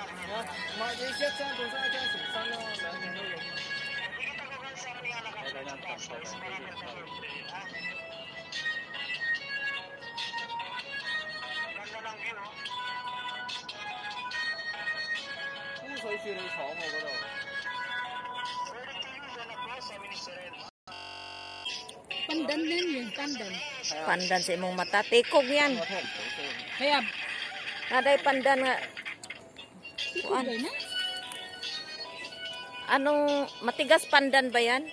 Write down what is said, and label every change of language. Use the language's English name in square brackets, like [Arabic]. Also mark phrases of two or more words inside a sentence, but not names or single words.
[Cantonese] 唔係你一張換翻一張全新咯，兩件都用。你等陣拍攝污水處理廠喎嗰度。 [Filipino] Pandan din yun. Pandan. [Cebuano] Pandan sa imong mata. Tikog yan. Kaya, Naday pandan nga. tikog ba na? [Filipino] Anong matigas pandan ba yan?